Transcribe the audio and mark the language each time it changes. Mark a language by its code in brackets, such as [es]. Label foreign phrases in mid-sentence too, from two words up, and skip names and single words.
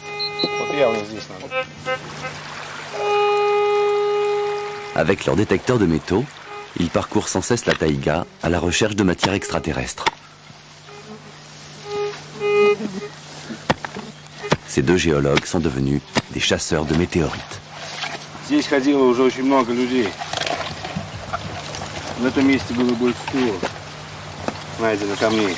[fr] Avec leur détecteur de métaux, ils parcourent sans cesse la taïga à la recherche de matières extraterrestres. Ces deux géologues sont devenus des chasseurs de météorites. [ru] Здесь ходило уже очень много людей. На этом месте было больше всего найдено камней.